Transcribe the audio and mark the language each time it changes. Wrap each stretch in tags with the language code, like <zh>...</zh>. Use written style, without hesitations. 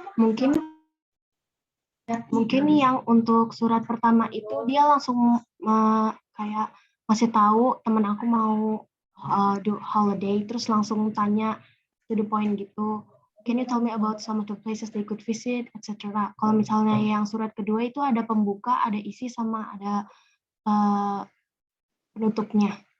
<id>Mungkin yang untuk surat pertama itu dia langsung kayak masih tahu teman aku mau</id> <en>do holiday,</en> <id>terus langsung tanya</id> <en>to the point</en> <id>gitu.</id> <en>can you tell me about some of the places they could visit, etc.</en> <id>Kalau misalnya yang surat kedua itu ada pembuka, ada isi, sama ada penutupnya.</id>